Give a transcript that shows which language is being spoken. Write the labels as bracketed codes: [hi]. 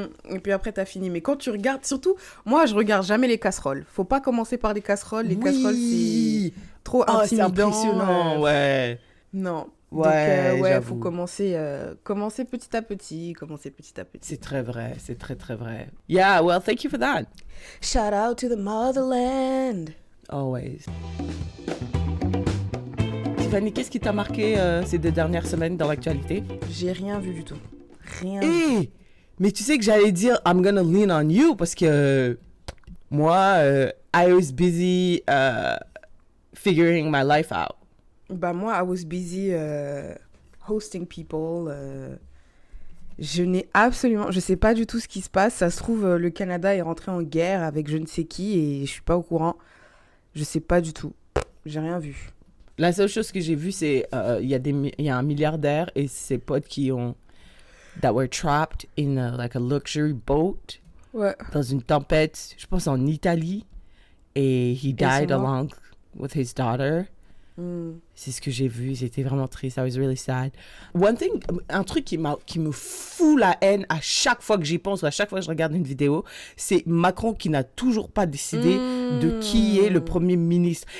[fr] Et puis après, t'as fini. Mais quand tu regardes, surtout, moi, je regarde jamais les casseroles. Faut pas commencer par les casseroles. Les casseroles, c'est trop intimidant. C'est impressionnant, ouais. Non. Ouais, donc, j'avoue. faut commencer petit à petit. C'est très vrai, c'est très, très vrai. [en] Yeah, well, thank you for that. Shout out to the motherland. Always. [fr] Tiffany, qu'est-ce qui t'a marqué ces 2 dernières semaines dans l'actualité? J'ai rien vu du tout. Rien. [en] Hey, [fr] mais tu sais que j'allais dire [en] I'm gonna lean on you [fr] parce que moi, [en] I was busy figuring my life out. [fr] Bah moi, [en] I was busy hosting people. [fr] Je sais pas du tout ce qui se passe. Ça se trouve, le Canada est rentré en guerre avec je ne sais qui et je suis pas au courant. Je sais pas du tout. J'ai rien vu. La seule chose que j'ai vue, c'est il y a un milliardaire et ses potes [en] that were trapped in like a luxury boat. [fr] Ouais. Dans une tempête, je pense en Italie. [en] Et he died along with his daughter. [fr] C'est ce que j'ai vu, j'étais vraiment triste, [en] I was really sad. [fr] Un truc qui me fout la haine à chaque fois que j'y pense, ou à chaque fois que je regarde une vidéo, c'est Macron qui n'a toujours pas décidé de qui est le Premier ministre.